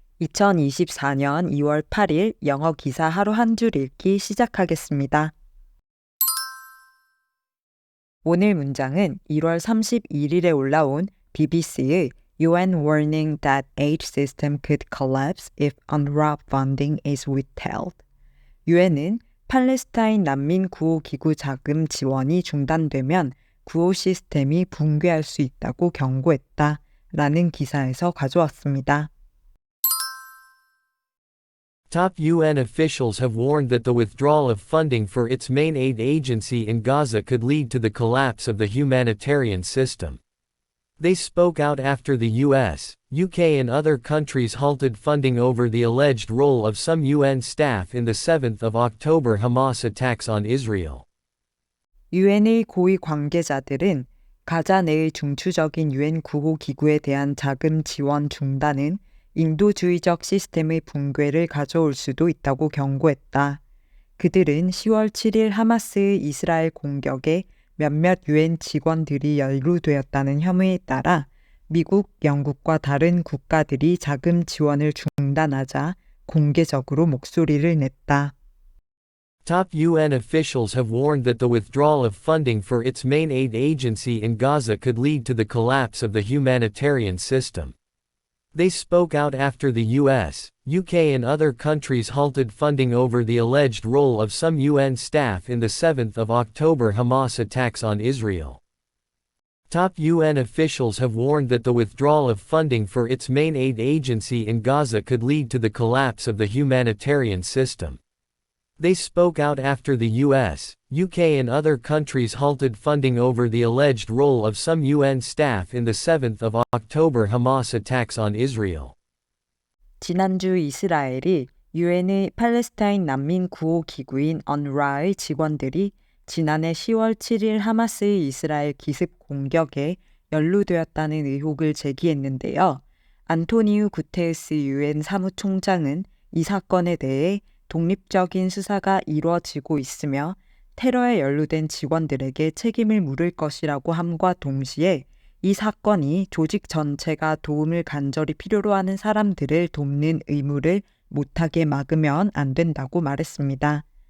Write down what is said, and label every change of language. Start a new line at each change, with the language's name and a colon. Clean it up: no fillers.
Korean: 2024년 2월 8일 영어 기사 하루 한 줄 읽기 시작하겠습니다. 오늘 문장은 1월 31일에 올라온 BBC의
English: UN warning that aid system could collapse if UNRWA funding is withheld.
Korean: UN은 팔레스타인 난민 구호 기구 자금 지원이 중단되면 구호 시스템이 붕괴할 수 있다고 경고했다. 라는 기사에서 가져왔습니다.
English: Top UN officials have warned that the withdrawal of funding for its main aid agency in Gaza could lead to the collapse of the humanitarian system. They spoke out after the US, UK and other countries halted funding over the alleged role of some UN staff in the 7th of October Hamas attacks on Israel.
Korean: UN의 고위 관계자들은 가자 내의 중추적인 UN 구호 기구에 대한 자금 지원 중단은 인도주의적 시스템의 붕괴를 가져올 수도 있다고 경고했다. 그들은 10월 7일 하마스의 이스라엘 공격에 몇몇 UN 직원들이 연루되었다는 혐의에 따라 미국, 영국과 다른 국가들이 자금 지원을 중단하자 공개적으로 목소리를 냈다.
English: Top UN officials have warned that the withdrawal of funding for its main aid agency in Gaza could lead to the collapse of the humanitarian system. They spoke out after the US, UK and other countries halted funding over the alleged role of some UN staff in the 7th of October Hamas attacks on Israel. Top UN officials have warned that the withdrawal of funding for its main aid agency in Gaza could lead to the collapse of the humanitarian system. They spoke out after the US, UK and other countries halted funding over the alleged role of some UN staff in the 7th of October Hamas attacks on Israel.
Korean: 지난주 이스라엘이 유엔의 팔레스타인 난민 구호 기구인 UNRWA의 직원들이 지난해 10월 7일 하마스의 이스라엘 기습 공격에 연루되었다는 의혹을 제기했는데요. 안토니우 구테르스 유엔 사무총장은 이 사건에 대해 독립적인 수사가 이루어지고 있으며 테러에 연루된 직원들에게 책임을 물을 것이라고 함과 동시에 이 사건이 조직 전체가 도움을 간절히 필요로 하는 사람들을 돕는 의무를 못하게 막으면 안 된다고 말했습니다.